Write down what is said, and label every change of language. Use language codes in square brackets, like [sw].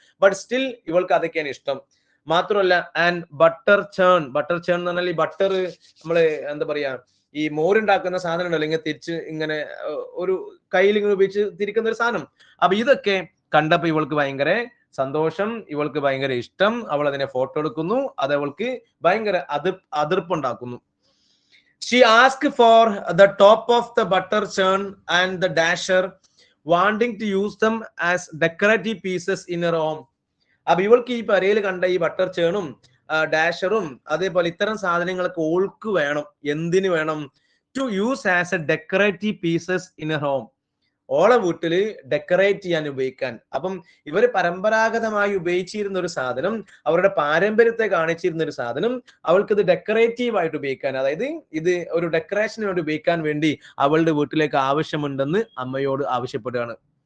[en] but still [ml] ഇവൾക്ക് അതൊക്കെയാണ് ഇഷ്ടം. മാത്രമല്ല ആൻഡ് ബട്ടർ ചേൺ എന്ന് പറഞ്ഞാൽ ഈ ബട്ടർ നമ്മള് എന്താ പറയാ, ഈ മോരുണ്ടാക്കുന്ന സാധനം ഉണ്ടല്ലോ, ഇങ്ങനെ തിരിച്ച് ഇങ്ങനെ ഒരു കയ്യിൽ ഇങ്ങനെ ഉപയോഗിച്ച് തിരിക്കുന്ന ഒരു സാധനം. അപ്പൊ ഇതൊക്കെ കണ്ടപ്പോ ഇവൾക്ക് ഭയങ്കര സന്തോഷം, ഇവൾക്ക് ഭയങ്കര ഇഷ്ടം. അവൾ അതിനെ ഫോട്ടോ എടുക്കുന്നു. അത് അവൾക്ക് ഭയങ്കര അതിർപ്പുണ്ടാക്കുന്നു. [en] She asked for the top of the butter churn and the dasher, wanting to use them as decorative pieces in her home. [ml] അപ്പൊ ഇവൾക്ക് ഈ പരയിൽ കണ്ട ഈ ബട്ടർ ചേണും ഡാഷറും അതേപോലെ ഇത്തരം സാധനങ്ങളൊക്കെ ഓൾക്ക് വേണം. എന്തിനു വേണം? [en] to use as a decorative pieces in a home, [ml] ഓളെ വീട്ടില് ഡെക്കറേറ്റ് ചെയ്യാൻ ഉപയോഗിക്കാൻ. അപ്പം ഇവര് പരമ്പരാഗതമായി ഉപയോഗിച്ചിരുന്ന ഒരു സാധനം, അവരുടെ പാരമ്പര്യത്തെ കാണിച്ചിരുന്ന ഒരു സാധനം, അവൾക്ക് ഇത് ഡെക്കറേറ്റീവ് ആയിട്ട് ഉപയോഗിക്കാൻ, അതായത് ഇത് ഒരു ഡെക്കറേഷനോട് ഉപയോഗിക്കാൻ വേണ്ടി അവളുടെ വീട്ടിലേക്ക് ആവശ്യമുണ്ടെന്ന് അമ്മയോട് ആവശ്യപ്പെടുകയാണ്.